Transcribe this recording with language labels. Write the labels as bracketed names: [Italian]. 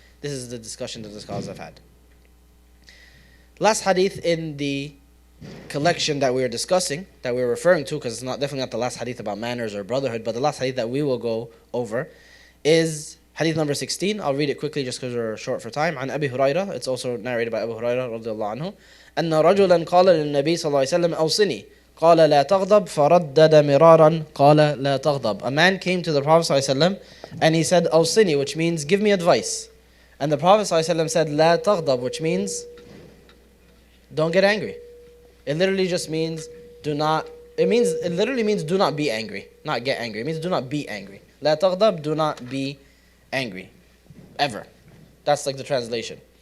[English] This is the discussion that the scholars have had. Last hadith in the collection that we were discussing, that we were referring to, because it's definitely not the last hadith about manners or brotherhood, but the last hadith that we will go over is hadith number 16. I'll read it quickly just because we're short for time. [Arabic] عن أبي هريرة, [English] it's also narrated by Abu Hurairah [Arabic] رضي الله عنه, أن رجلا قال للنبي صلى الله عليه وسلم أوصني قال لا تغضب فردد مرارا قال لا تغضب. [English] A man came to the Prophet صلى الله عليه وسلم and he said أوصني, which means give me advice. And the Prophet صلى الله عليه وسلم said [Arabic] لا تغضب, [English] which means don't get angry. It literally just means it literally means do not be angry, not get angry. It means do not be angry. [Arabic] لا تغضب, [English] do not be angry ever. That's like the translation.